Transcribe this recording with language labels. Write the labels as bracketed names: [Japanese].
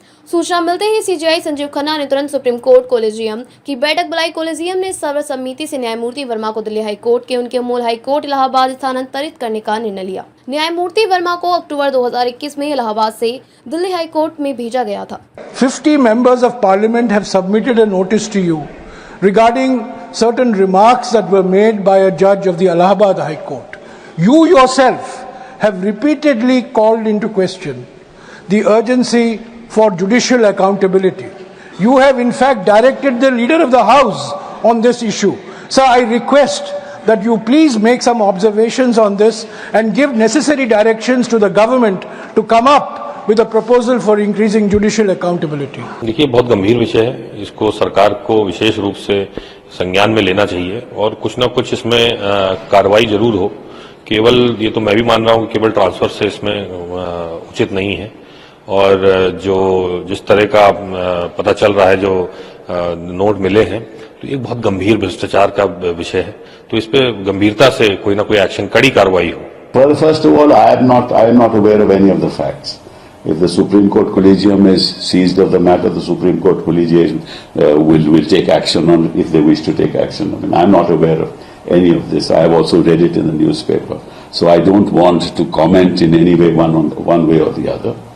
[Hindi] सूचना मिलते ही सीजेआई संजीव खन्ना ने तुरंत सुप्रीम कोर्ट कॉलेजियम की बैठक बुलाई। कॉलेजियम ने सर्वसम्मति से न्यायमूर्ति वर्मा को दिल्ली हाई कोर्ट के उनके मूल हाई कोर्ट इलाहाबाद स्थानांतरित करने का निर्णय लिया। न्यायमूर्ति वर्मा को अक्टूबर 2021 में इलाहाबाद से दिल्ली हाई कोर्ट में भेजा गया था। [English] 50 members of parliament have submitted a notice to you regarding certain remarks that were made by a judge of the Allahabad High Court. You yourself have repeatedly called into question the urgency for judicial accountability. You have in fact directed the leader of the house on this issue. Sir, I request that you please make some observations on this and give necessary directions to the government to come up with a proposal for increasing judicial accountability. [Hindi] देखिए, बहुत गंभीर विषय है। इसको सरकार को विशेष रूप से संज्ञान में लेना चाहिए और कुछ ना कुछ इसमें कार्रवाई जरूर हो। केवल ये तो मैं भी मान रहा हूँ कि केवल ट्रांसफर से इसमें उचित नहीं है। और जो जिस तरह का पता चल रहा है, जो नोट मिले हैं, तो एक बहुत गंभीर भ्रष्टाचार का विषय है। तो इस पे गंभीरता से कोई ना कोई एक्शन, कड़ी कार्रवाई हो। [English] Well, first of all, I am not aware of any of the facts. If the Supreme Court Collegium is seized of the matter, the Supreme Court Collegium will take action on it if they wish to take action on it. I am not aware of any of this. I have also read it in the newspaper, so I don't want to comment in any way one way or the other.